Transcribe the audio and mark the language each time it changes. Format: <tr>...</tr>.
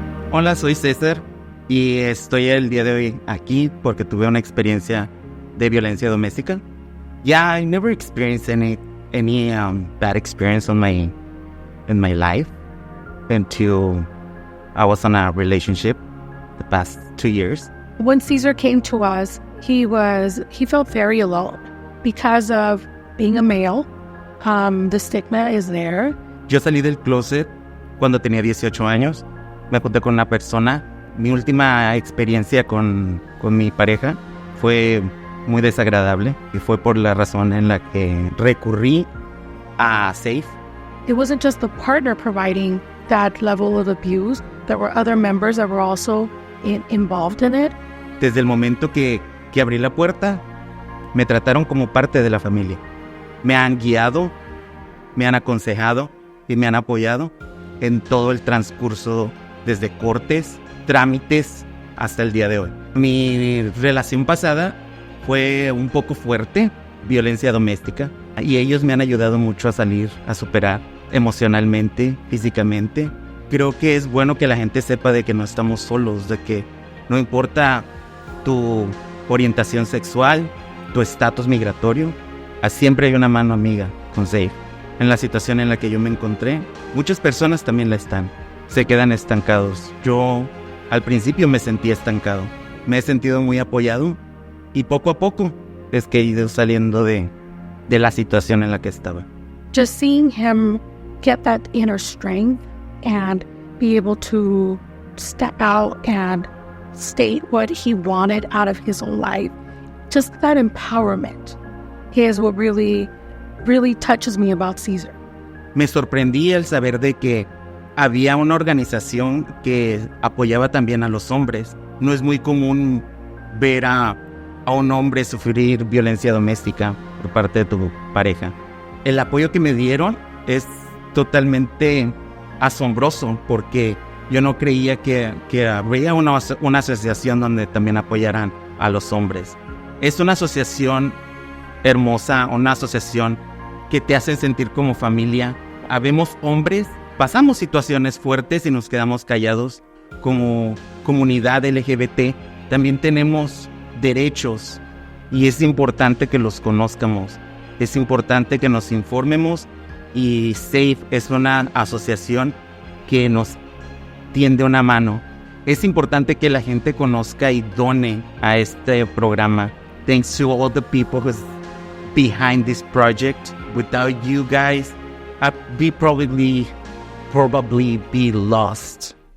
<es>Hola, soy Cesar y estoy el día de hoy aquí porque tuve una experiencia de violencia doméstica.</es> <en>Yeah, I never experienced any bad experience in my life until I was in a relationship the past 2 years. When Cesar came to us, he felt very alone because of being a male. The stigma is there.</en> <es>Yo salí del closet cuando tenía 18 años. Me junté con una persona. Mi última experiencia con mi pareja fue muy desagradable y fue por la razón en la que recurrí a SAFE.</es> <en>It wasn't just the partner providing that level of abuse. There were other members that were also involved in it.</en> <es>Desde el momento que abrí la puerta, me trataron como parte de la familia. Me han guiado, me han aconsejado y me han apoyado en todo el transcurso desde cortes, trámites, hasta el día de hoy. Mi relación pasada fue un poco fuerte, violencia doméstica, y ellos me han ayudado mucho a salir, a superar emocionalmente, físicamente. Creo que es bueno que la gente sepa de que no estamos solos, de que no importa tu orientación sexual, tu estatus migratorio, siempre hay una mano amiga con Safe. En la situación en la que yo me encontré, muchas personas también la están. Se quedan estancados. Yo al principio me sentí estancado. Me he sentido muy apoyado y poco a poco es que he ido saliendo de la situación en la que estaba.</es> <en>Just seeing him get that inner strength and be able to step out and state what he wanted out of his life. Just that empowerment is what really touches me about Cesar.</en> <es>Me sorprendí al saber de que había una organización que apoyaba también a los hombres. No es muy común ver a un hombre sufrir violencia doméstica por parte de tu pareja. El apoyo que me dieron es totalmente asombroso porque yo no creía que habría una asociación donde también apoyaran a los hombres. Es una asociación hermosa, una asociación que te hace sentir como familia. Habemos hombres, pasamos situaciones fuertes y nos quedamos callados. Como comunidad LGBT también tenemos derechos y es importante que los conozcamos. Es importante que nos informemos y SAFE es una asociación que nos tiende una mano. Es importante que la gente conozca y done a este programa.</es> <en>Thanks to all the people who's behind this project. Without you guys, I'd be probably be lost.</en>